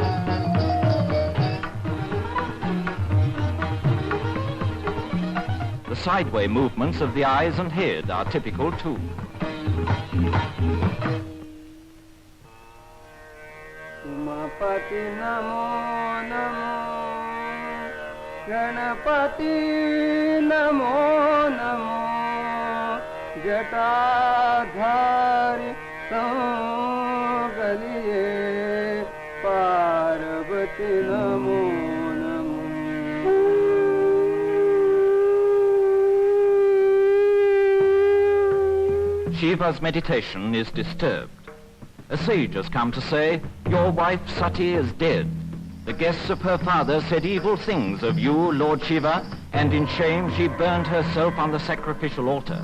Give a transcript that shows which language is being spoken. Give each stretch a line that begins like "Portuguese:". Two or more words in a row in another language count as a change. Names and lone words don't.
English: The sideway movements of the eyes and head are typical too.
Sanskrit: Umapati namo namo, Ganapati namo namo, Jatadhari Sangaliye, Parvati namo namo.
English: Shiva's meditation is disturbed. A sage has come to say, "Your wife Sati is dead. The guests of her father said evil things of you, Lord Shiva, and in shame she burned herself on the sacrificial altar."